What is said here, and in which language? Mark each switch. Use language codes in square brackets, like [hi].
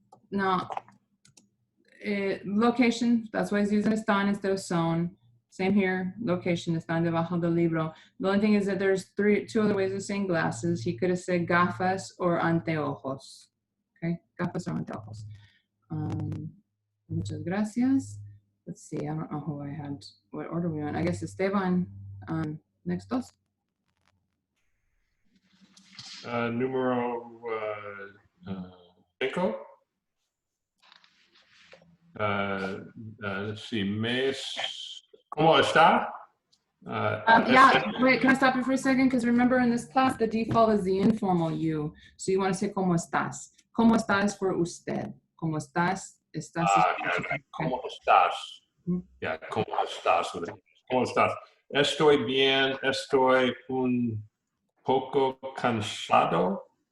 [en] Now, location, that's why it's using están instead of son. [es] Same here, location, están debajo del libro. [en] The only thing is that there's 2 other ways of saying glasses. He could have said gafas or anteojos. [es] Okay, gafas or anteojos. Muchas gracias. [en] Let's see, I don't know who I had, what order we on. I guess Esteban, next dos. [es] Número 5. [en] Let's see, ¿Cómo está? Yeah, wait, can I stop you for a second? Because remember in this class, the default is the informal you. So you want to say, ¿Cómo estás? [es] ¿Cómo estás for usted? ¿Cómo estás? Estás. Okay. ¿Cómo estás? Yeah, ¿cómo estás? ¿Cómo estás? Estoy bien, estoy un poco cansado.